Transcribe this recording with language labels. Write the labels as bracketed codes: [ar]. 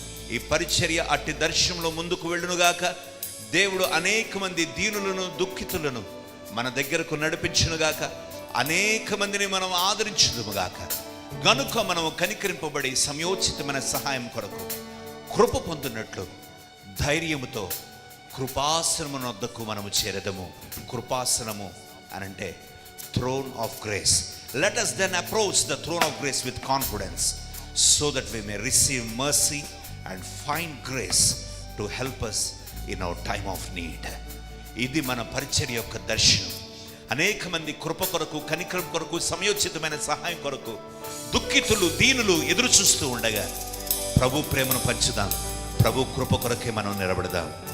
[te] ఈ పరిచర్య అట్టి దర్శనంలో ముందుకు వెళ్ళునుగాక. దేవుడు అనేక మంది దీనులను దుఃఖితులను మన దగ్గరకు నడిపించునుగాక. అనేక మందిని మనం ఆదరించుదుముగాక. గనుక మనము కనికరింపబడి సమయోచితమైన సహాయం కొరకు కృప పొందినట్లు ధైర్యముతో కృపాసనము వద్దకు మనము చేరదము. కృపాసనము అనంటే [en] Throne of grace. Let us then approach the throne of grace with confidence so that we may receive mercy and find grace to help us in our time of need. [te] ఇది మన పరిచర్య యొక్క దర్శనం. అనేక మంది కృప కొరకు కనికరం కొరకు సమయోచితమైన సహాయం కొరకు దుఃఖితులు దీనులు ఎదురు చూస్తూ ఉండగా ప్రభు ప్రేమను పంచుదాం. ప్రభు కృప కొరకే మనం నిలబడదాం.